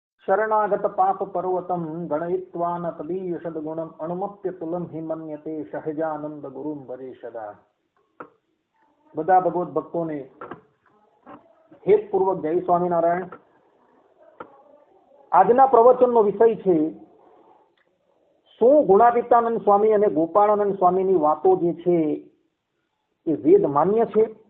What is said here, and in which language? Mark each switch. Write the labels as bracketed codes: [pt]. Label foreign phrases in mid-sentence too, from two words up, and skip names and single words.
[sa] शरणागत पाप पर्वतम गणयित्वा न तदीय सद्गुणम अणुमप्य तुलम हिमन्यते सहजानंद गुरुम भजे सदा। [gu] બધા ભગવત ભક્તોને હેતપૂર્વક જય સ્વામિનારાયણ। આજના પ્રવચનનો વિષય છે શું ગુણાતીતાનંદ સ્વામી અને ગોપાળાનંદ સ્વામીની વાતો જે છે એ વેદ માન્ય છે।